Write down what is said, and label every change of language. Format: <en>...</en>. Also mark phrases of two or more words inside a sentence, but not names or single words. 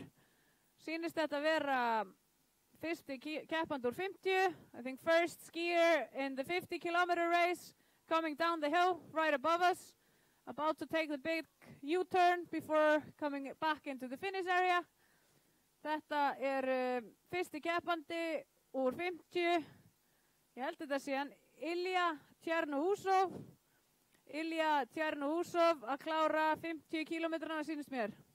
<is>Sýnist þetta vera fyrsti keppandi úr 50.</is> <en>I think first skier in the 50 kilometer race coming down the hill right above us. About to take the big U-turn before coming back into the finish area.</en> <is>Þetta fyrsti keppandi úr 50. Ég held þetta sé hann Ilja Tjernuhúsov. Ilja Tjernuhúsov að klára 50 kilometrana sýnist mér.</is>